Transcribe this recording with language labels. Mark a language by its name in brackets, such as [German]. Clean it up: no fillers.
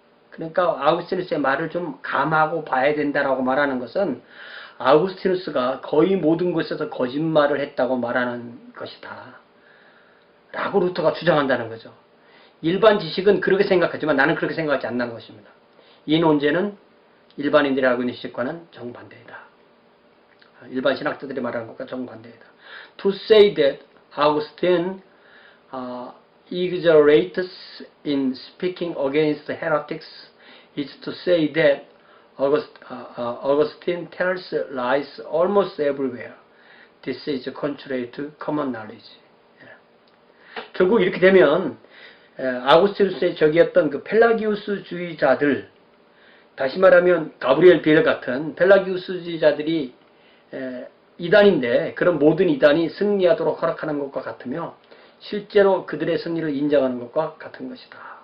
[Korean] 그러니까 아우구스티누스의 말을 좀 감하고 봐야 된다라고 말하는 것은 아우구스티누스가 거의 모든 것에서 거짓말을 했다고 말하는 것이다 라고 루터가 주장한다는 거죠. 일반 지식은 그렇게 생각하지만 나는 그렇게 생각하지 않는 것입니다. 이 논제는 일반인들이 알고 있는 지식과는 정반대이다. 일반 신학자들이 말하는 것과 정반대이다. [English] To say that Augustine exaggerates in speaking against heretics is to say that Augustine tells lies almost everywhere. This is contrary to common knowledge. [Korean] 결국 이렇게 되면 아우구스티누스의 적이었던 펠라기우스주의자들, 다시 말하면 가브리엘 비엘 같은 펠라기우스주의자들이 이단인데 그런 모든 이단이 승리하도록 허락하는 것과 같으며 실제로 그들의 승리를 인정하는 것과 같은 것이다.